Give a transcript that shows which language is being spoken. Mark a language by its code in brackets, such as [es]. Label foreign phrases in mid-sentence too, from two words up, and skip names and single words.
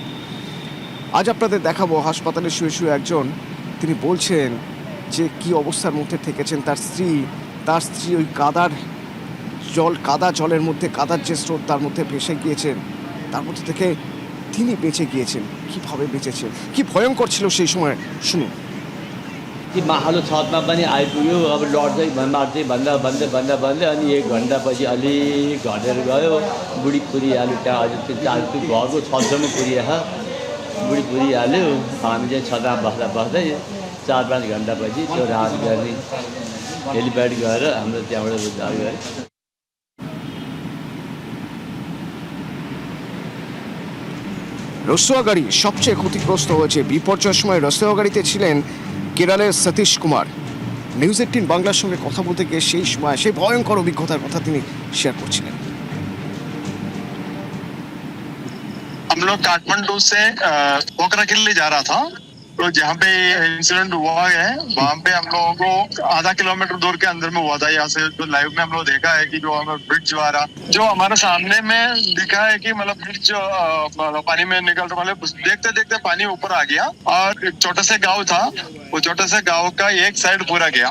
[bn] আজ আপনাদের দেখাবো হাসপাতালে শুয়ে শুয়ে একজন, তিনি বলছেন যে কি অবস্থার মধ্যে থেকেছেন। তার স্ত্রী ওই কাদা জলের মধ্যে, কাদার যে স্রোত, তার মধ্যে ভেসে গিয়েছেন, তার মধ্যে থেকে তিনি বেঁচে গিয়েছেন। কীভাবে বেঁচেছেন, কি ভয়ঙ্কর ছিল সেই সময়, শুনুন। [ne] कि माहौल छतमा पनि आइपुग्यो। अब लड्दै मार्दै भन्दा अनि 1 घन्टापछि अलिक घटेर गयो। बुढी पुरिहाल्यो, त्यहाँ अझै त्यो घरको छतसम्म पुरिहाल्यो। बुढी पुरिहाल्यो। हामी चाहिँ छतमा बस्दै 4-5 घन्टापछि त्यो राहत गर्ने हेलिप्याड गएर हाम्रो त्यहाँबाट उद्धार गरे। [bn] রসুয়া গাড়ি সবচেয়ে ক্ষতিগ্রস্ত হয়েছে। বিপর্যয়ের সময় রসুয়া গাড়িতে ছিলেন কেরলের সতীশ কুমার। নিউজ 18 বাংলার সঙ্গে কথা বলতে গিয়ে সেই সময় সেই ভয়ঙ্কর অভিজ্ঞতার কথা তিনি শেয়ার করছিলেন। [hi] हम लोग काठमांडू से पोखरा के लिए जा रहा था, तो जहाँ पे इंसिडेंट हुआ है वहाँ पे हम लोगों को आधा किलोमीटर दूर के अंदर में हुआ था। यहाँ से जो लाइव में हम लोग देखा है कि जो हमें ब्रिज जो आ रहा, जो हमारे सामने में दिखा है कि मतलब ब्रिज पानी में निकल रहा, मतलब देखते देखते पानी ऊपर आ गया और एक छोटा सा गाँव था, वो छोटा सा गाँव का एक साइड पूरा गया।